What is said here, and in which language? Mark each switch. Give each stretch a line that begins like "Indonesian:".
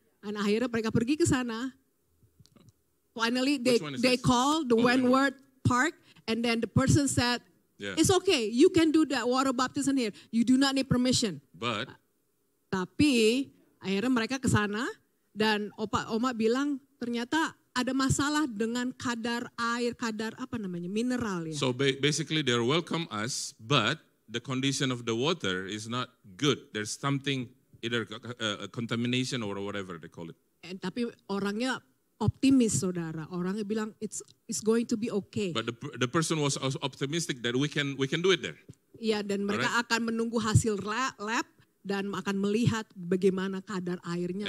Indonesian: Dan akhirnya mereka pergi ke sana.
English: Finally they called the Wentworth Park and then the person said, it's okay, you can do that water baptism here. You do not need permission. But
Indonesian: tapi akhirnya mereka ke sana dan Oma bilang ternyata ada masalah dengan kadar mineral ya.
English: So basically they're welcome us, but the condition of the water is not good. There's something, either contamination or whatever they call it.
Indonesian: Tapi orangnya optimis saudara, orangnya bilang
English: it's going to be okay. But the person was also optimistic that we can do it there.
Indonesian: Iya, dan mereka akan menunggu hasil lab dan akan melihat bagaimana kadar airnya.